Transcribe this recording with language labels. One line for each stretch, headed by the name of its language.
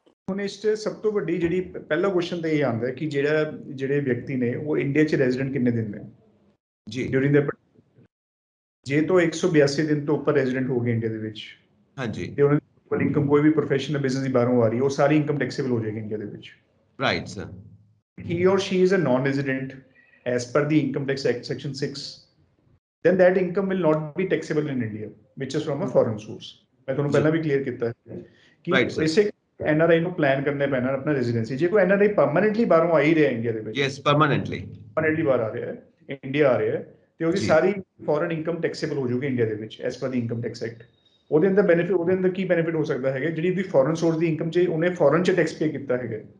Punjabi: ਹੁਣ ਇਸ 'ਚ ਸਭ ਤੋਂ ਵੱਡੀ ਜਿਹੜੀ ਪਹਿਲਾ ਕੁਐਸਚਨ ਤਾਂ ਇਹ ਆਉਂਦਾ ਕਿ ਜਿਹੜੇ ਵਿਅਕਤੀ ਨੇ ਉਹ ਇੰਡੀਆ 'ਚ ਰੈਜ਼ੀਡੈਂਟ ਕਿੰਨੇ ਦਿਨ ਨੇ ਜੀ, ਡਿਊਰਿੰਗ ਦ, ਜੇ ਤੋਂ 182 ਦਿਨ ਤੋਂ ਉੱਪਰ ਰੈਜ਼ੀਡੈਂਟ ਹੋ ਗਏ ਇੰਡੀਆ ਦੇ ਵਿੱਚ ਹਾਂਜੀ, ਤੇ ਉਹਨਾਂ ਦੀ ਇਨਕਮ ਕੋਈ ਵੀ ਪ੍ਰੋਫੈਸ਼ਨਲ ਬਿਜ਼ਨਸ ਦੀ ਬਾਹਰੋਂ ਆ ਰਹੀ ਹੈ ਉਹ ਸਾਰੀ ਇਨਕਮ ਟੈਕਸੇਬਲ ਹੋ ਜਾਏਗੀ ਇੰਡੀਆ ਦੇ ਵਿੱਚ। Right sir,
English: he or she is a non-resident as per the Income Tax Act Section 6, then that income will not be taxable in India, which is from a foreign source।
Punjabi: मैं ਤੁਹਾਨੂੰ ਪਹਿਲਾਂ ਵੀ clear ਕੀਤਾ ਹੈ ਕਿ ਇਸੇ NRI ਨੂੰ plan ਕਰਨੇ ਪੈਣਾ ਆਪਣਾ ਰੈਜ਼ੀਡੈਂਸੀ। ਜੇ ਕੋਈ NRI ਪਰਮਾਨੈਂਟਲੀ ਬਾਹਰੋਂ ਆ ਹੀ ਰਿਹਾ ਇੰਡੀਆ ਦੇ ਵਿੱਚ,
English: yes permanently
Punjabi: ਬਾਹਰ ਆ ਰਿਹਾ ਹੈ, ਇੰਡੀਆ ਆ ਰਿਹਾ ਹੈ, ਤੇ ਉਹਦੀ ਸਾਰੀ ਫੋਰਨ ਇਨਕਮ ਟੈਕਸੇਬਲ ਹੋ ਜਾਊਗੀ ਇੰਡੀਆ ਦੇ ਵਿੱਚ
English: As per the income tax act.
Punjabi: ਉਹਦੇ ਅੰਦਰ ਬੈਨੀਫਿਟ, ਉਹਦੇ ਅੰਦਰ ਕੀ ਬੈਨੀਫਿਟ ਹੋ ਸਕਦਾ ਹੈਗਾ, ਜਿਹੜੀ ਉਹਦੀ ਫੋਰਨ ਸੋਰਸ ਦੀ ਇਨਕਮ 'ਚ ਉਹਨੇ ਫੋਰਨ 'ਚ ਟੈਕਸ ਪੇ ਕੀਤਾ ਹੈਗਾ